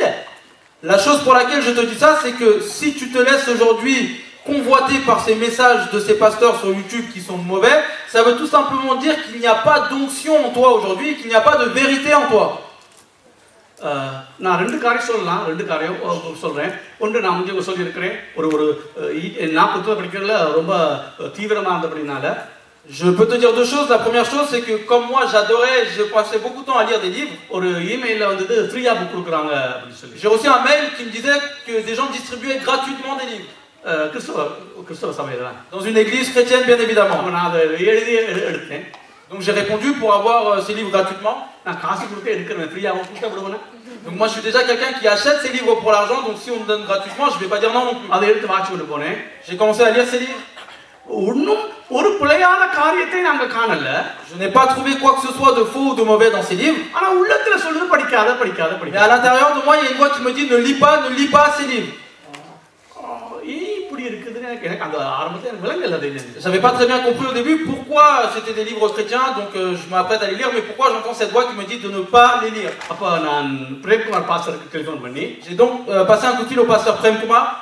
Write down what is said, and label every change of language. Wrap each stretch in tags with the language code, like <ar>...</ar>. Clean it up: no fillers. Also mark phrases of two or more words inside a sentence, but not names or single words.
<fr>La chose pour laquelle je te dis ça, c'est que si tu te laisses aujourd'hui convoité par ces messages de ces pasteurs sur YouTube qui sont mauvais, ça veut tout simplement dire qu'il n'y a pas d'onction en toi aujourd'hui, qu'il n'y a pas de vérité en toi.</fr> <ta>நான் ரெண்டு காரியம் சொல்றேன். ஒன்று நான் முந்தைய சொல்லியிருக்கிறேன், நான் புத்தகம் படிக்கிறதுல ரொம்ப தீவிரமா இருந்தபடினால.</ta> <fr>Je peux te dire deux choses. La première chose, c'est que comme moi j'adorais, je passais beaucoup de temps à lire des livres.</fr> <ta>ஒரு இமெயில்ல வந்து ஃப்ரீயா புக் கொடுக்குறாங்க அப்படின்னு சொல்லி.</ta> <fr>J'ai reçu un mail qui me disait que des gens distribuaient gratuitement des livres.</fr> <ta>கிறிஸ்தவ சபையில</ta> <fr>dans une église chrétienne bien évidemment.</fr> <ta>நான் அதை எழுதி எடுத்தேன்.</ta> <fr>Donc j'ai répondu pour avoir ces livres gratuitement.</fr> <ta>நான் காசு கொடுத்து எடுக்கிறேன், ஃப்ரீயா கொடுத்தா விடுவேன்.</ta> <fr>Donc moi je suis déjà quelqu'un qui achète ces livres pour l'argent, donc si on me donne gratuitement, je vais pas dire non non plus.</fr> <ta>அதை எடுத்து வாட்ச் பண்ணி போனேன்.</ta> <fr>J'ai commencé à lire ces livres.</fr> <ta>இன்னும் ஒரு பிழையான காரியத்தை நாங்க காணல.</ta> <fr>Je n'ai pas trouvé quoi que ce soit de faux ou de mauvais dans ces livres.</fr> <ta>ஆனா உள்ளத்துல சொல்லுது படிக்காத.</ta> <fr>Mais à l'intérieur de moi, il y a une voix qui me dit ne lis pas ces livres. Je n'avais pas très bien compris au début pourquoi c'était des livres chrétiens, donc je m'apprête à les lire, mais pourquoi j'entends cette voix qui me dit de ne pas les lire. J'ai donc passé un coup de fil au pasteur Prem Kumar.</fr>